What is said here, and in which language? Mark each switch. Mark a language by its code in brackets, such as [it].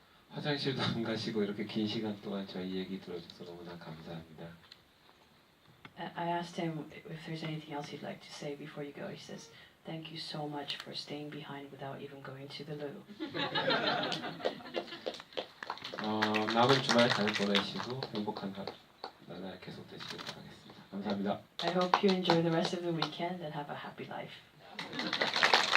[ko] 화장실도 안 가시고 이렇게 긴 시간 동안 저희 얘기 들어주셔서 너무나 감사합니다. [en] I asked him if there's anything else he'd like to say before you go. He says, "Thank you so much for staying behind without even going to the loo." [ko] 남은 주말 잘 보내시고 행복한 하루 나날 계속되시길 바라겠습니다. 감사합니다. [en] I hope you enjoy the rest of the weekend and have a happy life.